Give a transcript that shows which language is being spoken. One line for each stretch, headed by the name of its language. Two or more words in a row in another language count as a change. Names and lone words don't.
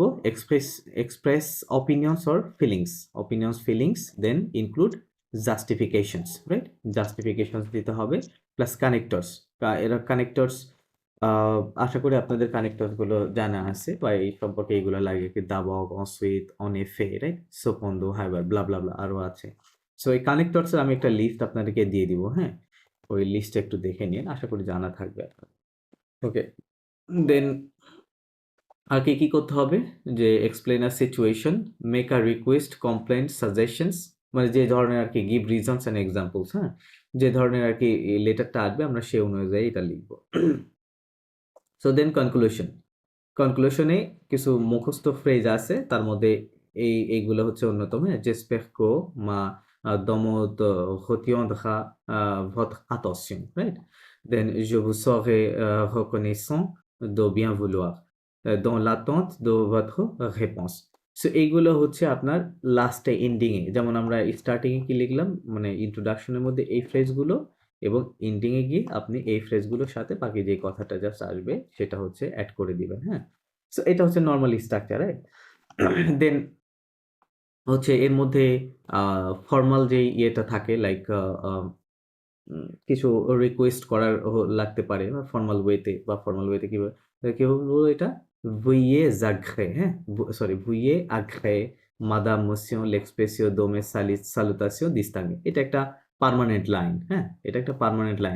English: express opinions or feelings. opinions, feelings then include justifications, right?
Bangla: জাস্টিফিকেশনস দিতে হবে প্লাস কানেক্টরস। এরা কানেক্টরস আশা করি আপনাদের কানেক্টরস গুলো জানা আছে বা এই সম্পর্কে এইগুলো লাগে কি
French: d'abord, ensuite, en effet,
Bangla: রাইট?
French: cependant,
Bangla: however, ব্লা, ব্লা, ব্লা আরো আছে। সো এই কানেক্টরস এর আমি একটা লিস্ট আপনাদেরকে দিয়ে দিব, হ্যাঁ? ওই লিস্টটা একটু দেখে নিন। আশা করি জানা থাকবে আপনার। ওকে। দেন আর কি করতে হবে?
English: যে explain a situation, make a request, complaint, suggestions
Bangla: মানে যে ধরনের আরকি
English: give reasons and examples, হ্যাঁ?
Bangla: যে ধরনের আরকি লেটারটা আসবে আমরা সে অনুযায়ী এটা লিখব। সো দেন কনক্লুশন। কনক্লুশন এ কিছু মুখস্থ ফ্রেজ আছে। তার মধ্যে এইগুলো হচ্ছে অন্যতম। হ্যাঁ?
French: J'espère que ma demande retiendra votre attention,
Bangla: রাইট?
French: Then je vous serai reconnaissant de bien vouloir dans l'attente de votre réponse.
Bangla: সো এইগুলো হচ্ছে আপনার লাস্টে এন্ডিং এ যেমন আমরা স্টার্টিং এ কি লিখলাম? মানে ইন্ট্রোডাকশন এর মধ্যে এই ফ্রেজগুলো এবং এন্ডিং এ গিয়ে আপনি এই ফ্রেজগুলোর সাথে বাকি যে কথাটা জাস্ট আসবে সেটা হচ্ছে এড করে দিবেন, হ্যাঁ? সো এটা হচ্ছে
English: normal structure,
Bangla: রাইট? দেন হচ্ছে এর মধ্যে
English: a formal
Bangla: যেই ইয়েটা থাকে লাইক কিছু রিকোয়েস্ট করার লাগতে পারে বা ফর্মাল ওয়েতে কিভাবে কি বলবো এটা
French: Veuillez agréer,
Bangla: হ্যাঁ সরি
French: Veuillez agréer Madame Monsieur l'expression de mes salutations distinguées,
Bangla: এটা একটা
English: permanent line,
Bangla: হ্যাঁ এটা একটা
English: permanent line.